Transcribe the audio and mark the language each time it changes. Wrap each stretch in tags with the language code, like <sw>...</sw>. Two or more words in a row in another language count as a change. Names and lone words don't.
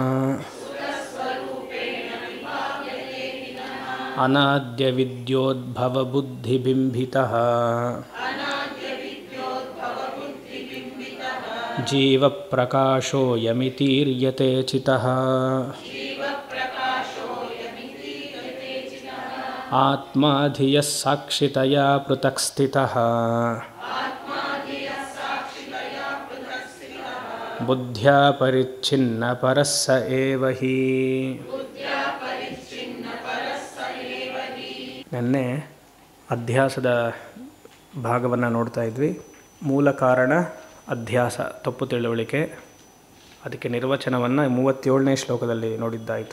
<sa>ಅನಾದ್ಯ ವಿದ್ಯೋದ್ಭವ ಬುದ್ಧಿಬಿಂಬಿತಃ ಜೀವ ಪ್ರಕಾಶೋ ಯಮಿತೀರ್ಯತೆ ಚಿತಃ. ಆತ್ಮ ಧಿಯಃ ಸಾಕ್ಷಿತಯಾ ಪೃಥಕ್ ಸ್ಥಿತಃ ಬುದ್ಧ್ಯಾ ಪರಿಚ್ಛಿನ್ನ ಪರಃ ಸ ಏವ ಹಿ.</sa> <kn>ನೆನ್ನೆ ಅಧ್ಯಾಸದ ಭಾಗವನ್ನು ನೋಡ್ತಾ ಇದ್ವಿ. ಮೂಲ ಕಾರಣ ಅಧ್ಯಾಸ, ತಪ್ಪು ತಿಳುವಳಿಕೆ. ಅದಕ್ಕೆ ನಿರ್ವಚನವನ್ನು 37ನೇ ಶ್ಲೋಕದಲ್ಲಿ ನೋಡಿದ್ದಾಯಿತು.</kn>